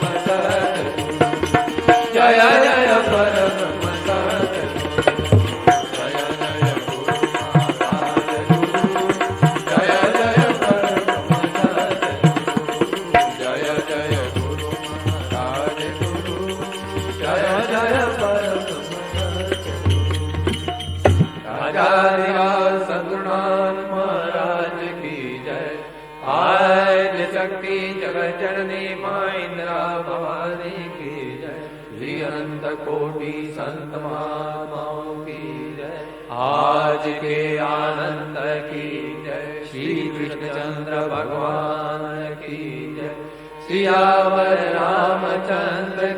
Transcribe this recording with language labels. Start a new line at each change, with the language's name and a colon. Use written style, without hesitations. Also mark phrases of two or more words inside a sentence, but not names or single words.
Gujarati: સદગુરુ, જય જય પરમ સદગુરુ, જય જય ગુરુ મહારાજ ગુરુ, જય જય પરમ સદગુરુ, જય જય ગુરુ મહારાજ ગુરુ, જય જય પરમ સદગુરુ.
Hindi: राजाधिराज सद्गुरुनाथ महाराज की जय. आद्य शक्ति जगत जननी मा इन्द्रा भवानी की जय. श्री अनंत कोटि संत महात्माओं की जय. आज के आनंद की जय. श्री कृष्णचंद्र भगवान की जय. सियावर रामचंद्र